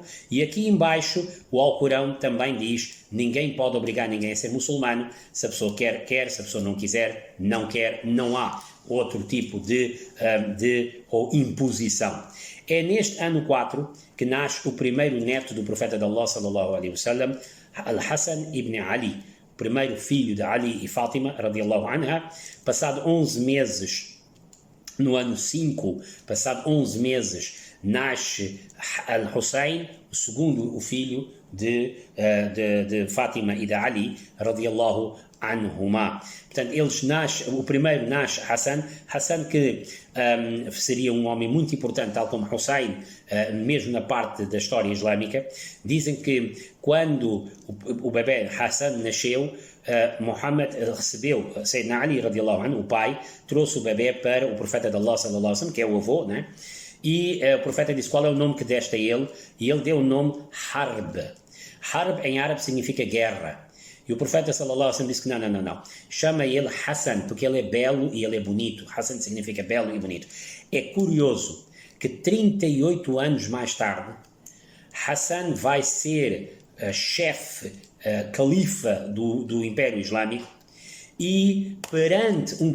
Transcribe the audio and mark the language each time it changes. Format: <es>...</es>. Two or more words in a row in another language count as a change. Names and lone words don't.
<pt>E aqui embaixo o Alcorão também diz: ninguém pode obrigar ninguém a ser muçulmano. Se a pessoa quer, se a pessoa não quiser, não quer. Não há outro tipo de imposição. É neste ano 4 que nasce o primeiro neto do profeta de Allah</pt> <ar>صلى الله عليه وسلم,</ar> <pt>Al-Hassan ibn Ali, o primeiro filho de Ali e Fátima</pt> <ar>رضي الله عنها.</ar> <pt>Passado 11 meses, no ano 5, passado 11 meses, nasce Al-Hussein, o segundo filho de Fátima e de Ali</pt> <ar>رضي الله عنهما.</ar> <pt>Portanto, o primeiro nasce Hassan que seria um homem muito importante, tal como Hussein, mesmo na parte da história islâmica. Dizem que quando o bebê Hassan nasceu, Muhammad recebeu Sayyidina Ali</pt> <ar>رضي الله عنه,</ar> <pt>o pai, trouxe o bebê para o profeta de Allah</pt> <ar>صلى الله عليه وسلم,</ar> <pt>que é o avô, né? E o profeta disse: qual é o nome que deste a ele? E ele deu o nome Harb. Harb em árabe significa guerra. E o profeta</pt> <ar>صلى الله عليه وسلم</ar> <pt>disse que não. Chama ele Hassan, porque ele é belo e ele é bonito. Hassan significa belo e bonito. É curioso que 38 anos mais tarde, Hassan vai ser chefe, califa do Império Islâmico, e perante um</pt>